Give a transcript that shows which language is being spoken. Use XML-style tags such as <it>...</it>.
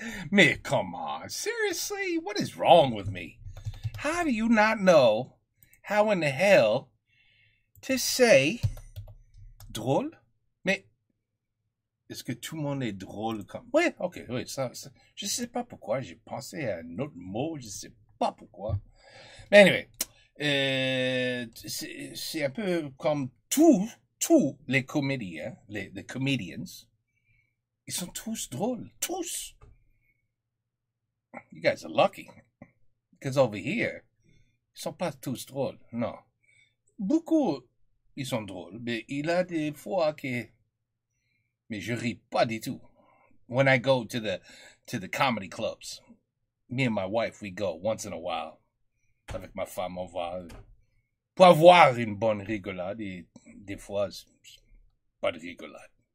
<en>Mais come on, seriously? What is wrong with me? How do you not know how in the hell</en> <fr>T'essayes. Drôle. Mais est-ce que tout le monde est drôle comme... Oui, ok, oui, ça. Je sais pas pourquoi. J'ai pensé à un autre mot. Je sais pas pourquoi. Mais anyway. C'est un peu comme tous les comédiens, les comedians. Ils sont tous drôles. Tous.</fr> <en>You guys are lucky. Because over here,</en> <fr>ils sont pas tous drôles. Non. Beaucoup, ils sont drôles. Mais il y a des fois que... Mais je ris pas du tout.</fr> <en>When I go to the comedy clubs, me and my wife, we go once in a while.</en> <fr>Avec ma femme, on va pour avoir une bonne rigolade. Et des fois, pas de rigolade.</fr>